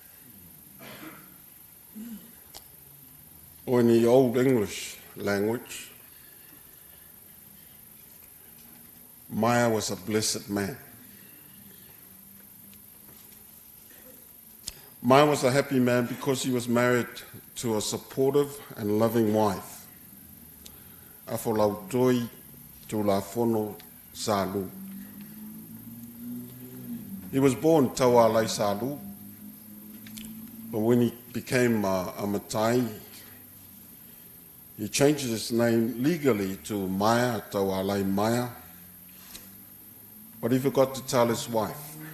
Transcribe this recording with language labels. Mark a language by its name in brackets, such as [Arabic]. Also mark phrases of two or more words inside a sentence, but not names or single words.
[English] Or in the Old English language, Maea was a blessed man. Maea was a happy man because he was married to a supportive and loving wife. [Samoan] Afolautoi tulafono salu. [English] He was born Taualai Salu, but when he became a Matai, he changed his name legally to Maea Taualai Maea, but he forgot to tell his wife.